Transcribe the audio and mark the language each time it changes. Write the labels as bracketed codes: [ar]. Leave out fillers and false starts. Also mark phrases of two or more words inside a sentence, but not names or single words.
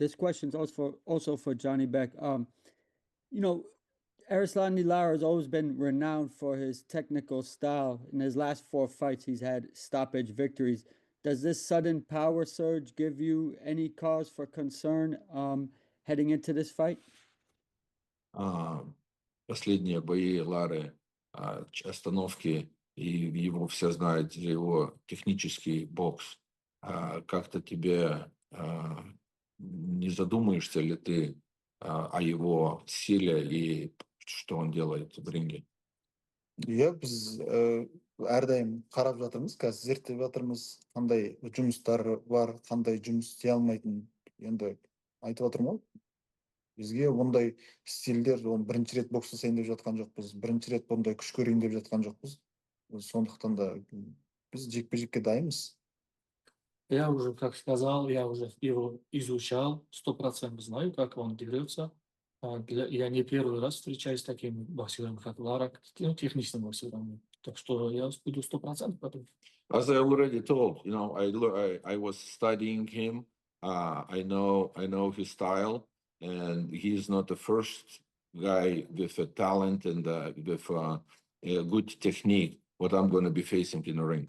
[en] This question's also for Janibek. You know, Arislandi Lara has always been renowned for his technical style. In his last 4 fights, he's had stoppage victories. Does this sudden power surge give you any cause for concern heading into this fight? [ru] Последние бои Лары, остановки, и его все знают за его технический бокс. Как-то тебе не задумаешься ли ты о его силе и что он делает в ринге? [kk] Иә, біз әрдайым қарап жатырмыз, қазір зерттеп жатырмыз, қандай жұмыстар бар, қандай жұмыс істей алмайтын. Енді айтып отырмын ғой, бізге ондай стильдер, оны бірінші рет бокс жасайын деп жатқан жоқпыз, бірінші рет ондай күш көрейін деп жатқан жоқпыз. Сондықтан да біз жекпе-жекке дайынбыз. [ru] Я уже, как сказал, я уже его изучал, 100% знаю, как он дерется. Я не первый раз встречаюсь с такими боксерами, как Лара, техничными боксерами. Так что я буду 100% готов. [en] As I already told, you know, I was studying him. I know his style, and he's not the first guy with a talent and with a good technique. What I'm going to be facing in the ring.